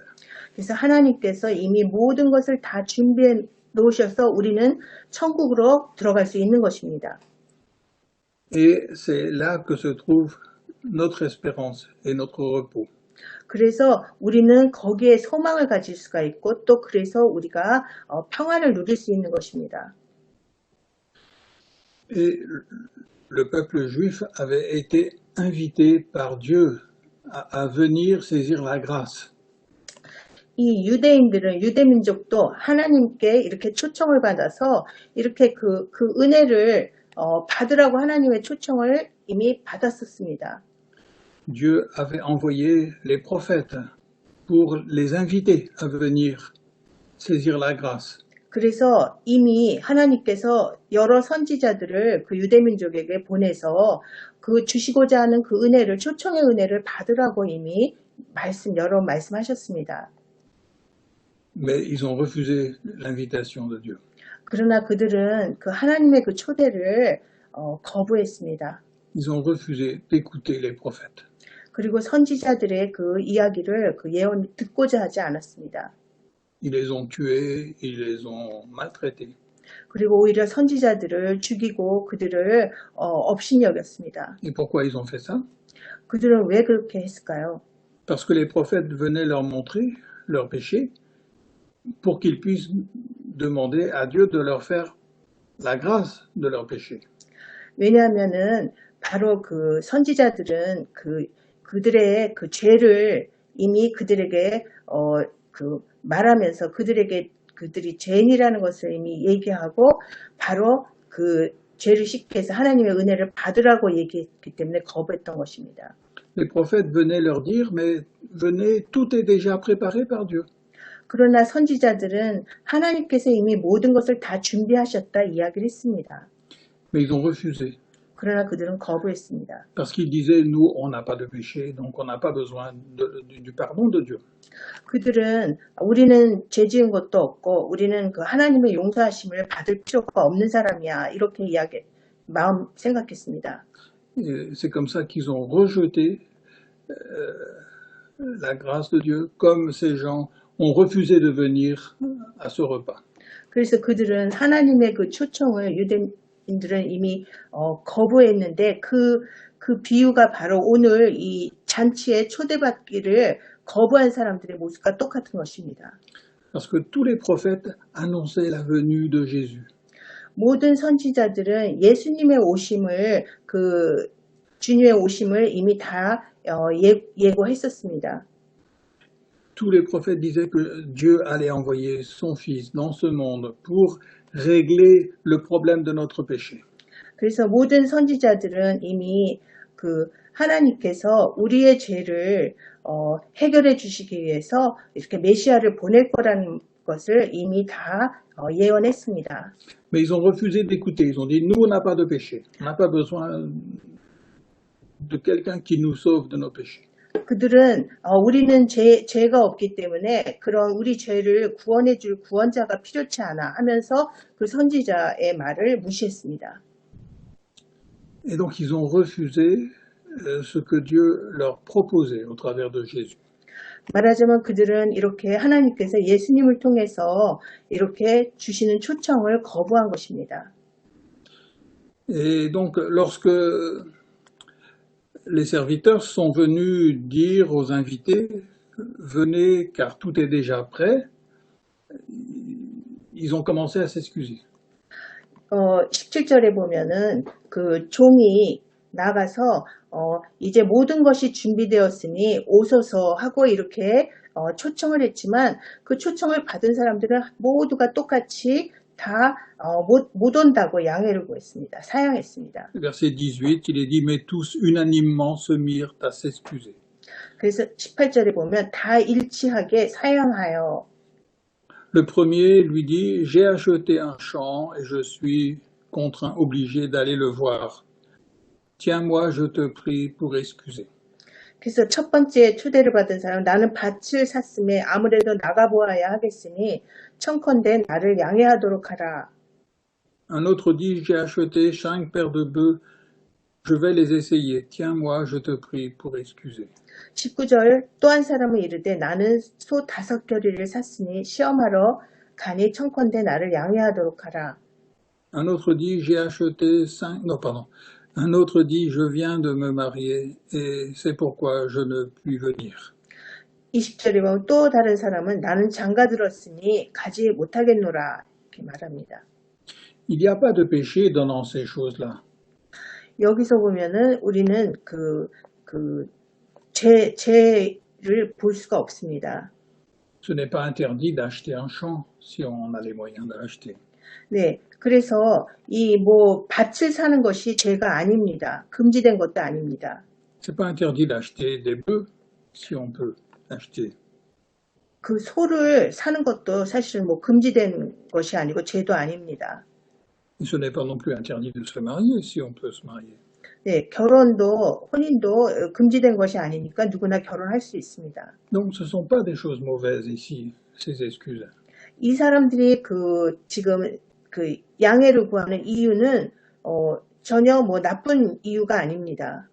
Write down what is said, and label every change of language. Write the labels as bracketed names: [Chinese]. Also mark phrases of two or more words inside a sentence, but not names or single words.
[Korean] 그래서 하나님께서 이미 모든 것을 다 준비해 놓으셔서 우리는 천국으로 들어갈 수 있는 것입니다. [French] Et c'est là que se trouve notre espérance et notre repos. [Korean] 그래서 우리는 거기에 소망을 가질 수가 있고 또 그래서 우리가 평안을 누릴 수 있는 것입니다. [French] Et le peuple juif avait été invité par Dieu à venir saisir la grâce. [Korean] 이 유대인들은 유대민족도 하나님께 이렇게 초청을 받아서 이렇게 그 은혜를 받으라고 하나님의 초청을 이미 받았었습니다. [French] Dieu avait envoyé les prophètes pour les inviter à venir saisir la grâce. [Korean] 그래서 이미 하나님께서 여러 선지자들을 그 유대민족에게 보내서 그 주시고자 하는 그 은혜를 초청의 은혜를 받으라고 이미 여러 말씀하셨습니다. [French] Mais ils ont refusé l'invitation de Dieu. [Korean] 그러나 그들은 그 하나님의 그 초대를 거부했습니다. [French] Ils ont refusé d'écouter les prophètes. [Korean] 그리고 선지자들의 그 이야기를 그 예언을 듣고자 하지 않았습니다. [French] Ils les ont tués, ils les ont maltraités. [Korean] 그리고 오히려 선지자들을 죽이고 그들을 업신이 여겼습니다. [French] Et pourquoi ils ont fait ça? [Korean] 그들은 왜 그렇게 했을까요? [French] Parce que les prophètes venaient leur montrer leurs péchés pour qu'ils puissent demander à Dieu de leur faire la grâce de leurs péchés. [Korean] 왜냐하면은 바로 그 선지자들은 그들의 그 죄를 이미 그들에게 말하면서 그들이 죄인이라는 것을 이미 얘기하고 바로 그 죄를 씻게 해서 하나님의 은혜를 받으라고 얘기했기 때문에 거부했던 것입니다. [French] Les prophètes venaient leur dire, mais venez, tout est déjà préparé par Dieu. [Korean] 그러나 선지자들은 하나님께서 이미 모든 것을 다 준비하셨다 이야기를 했습니다. [French] Mais ils ont refusé. [Korean] 그러나 그들은 거부했습니다. [French] Parce qu'ils disaient, nous, on n'a pas de péché, donc on n'a pas besoin du pardon de Dieu. [Korean] 그들은 우리는 죄 지은 것도 없고 우리는 그 하나님의 용서하심을 받을 필요가 없는 사람이야 이렇게 생각했습니다. [French] Et c'est comme ça qu'ils ont rejeté la grâce de Dieu, comme ces gens ont refusé de venir à ce repas. [Korean] 그래서 그들은 하나님의 그 초청을 유대인들은 이미 거부했는데 그 비유가 바로 오늘 이 잔치에 초대받기를 거부한 사람들의 모습과 똑같은 것입니다. [French] Parce que tous les prophètes annonçaient la venue de Jésus. [Korean] 모든 선지자들은 예수님의 오심을 주님의 오심을 이미 다 예고했었습니다. [French] Tous les prophètes disaient que Dieu allait envoyer son Fils dans ce monde pour régler le problème de notre péché. [Korean] 그래서 모든 선지자들은 이미 하나님께서 우리의 죄를 해결해 주시기 위해서 이렇게 메시아를 보낼 거라는 것을 이미 다 예언했습니다. [French] Mais ils ont refusé d'écouter. Ils ont dit, nous, on n'a pas de péché. On n'a pas besoin de quelqu'un qui nous sauve de nos péchés. [Korean] 그들은 우리는 죄가 없기 때문에 그런 우리 죄를 구원해 줄 구원자가 필요치 않아 하면서 그 선지자의 말을 무시했습니다. [French] Et donc ils ont refusé ce que Dieu leur proposait au travers de Jésus. [Korean] 말하자면 그들은 이렇게 하나님께서 예수님을 통해서 이렇게 주시는 초청을 거부한 것입니다. [French] Et donc lorsque les serviteurs sont venus dire aux invités, venez car tout est déjà prêt, ils ont commencé à s'excuser. [Korean] 17절에 보면은 그 종이 나가서 이제 모든 것이 준비되었으니 오소서 하고 이렇게 초청을 했지만 그 초청을 받은 사람들은 모두가 똑같이 다 못 온다고 양해를 구했습니다. 사양했습니다. [French] Verset 18, il est dit, mais tous unanimement se mirent à s'excuser. [Korean] 그래서 18절에 보면 다 일치하게 사양하여 [French] Le premier lui dit, j'ai acheté un champ et je suis contraint, obligé d'aller le voir. Tiens-moi, je te prie pour excuser. [Korean] 그래서 첫 번째 초대를 받은 사람, 나는 밭을 샀음에 아무래도 나가보아야 하겠으니 청컨대 나를 양해하도록 하라. [French] Un autre dit, j'ai acheté 5 paires de bœufs, je vais les essayer. Tiens-moi, je te prie, pour excuser. [Korean] 19절 또 한 사람은 이르되 나는 소 5겨리를 샀으니 시험하러 가니 청컨대 나를 양해하도록 하라. [French] Un autre dit, j'ai acheté 5... Non, pardon. Un autre dit, je viens de me marier et c'est pourquoi je ne puis venir. [Korean] 20절에 보면 또 다른 사람은 나는 장가들었으니 가지 못하겠노라 이렇게 말합니다. [French] Il n'y a pas de péché dans ces choses-là. [Korean] 여기서 보면은 우리는 죄를 볼 수가 없습니다. [French] Ce n'est pas interdit d'acheter un champ si on a les moyens d'acheter. [Korean] 네, 그래서 이 밭을 사는 것이 죄가 아닙니다. 금지된 것도 아닙니다. [French] C'est pas interdit d'acheter des bœufs si on peut acheter. [Korean] 그 소를 사는 것도 사실은 금지된 것이 아니고 죄도 아닙니다. [French] Et ce n'est pas non plus interdit de se marier si on peut se marier. [Korean] 네, 결혼도 혼인도 금지된 것이 아니니까 누구나 결혼할 수 있습니다. [French] Donc ce ne sont pas des choses mauvaises ici, ces excuses. [Korean] 이 사람들이 지금 양해를 구하는 이유는 전혀 나쁜 이유가 아닙니다.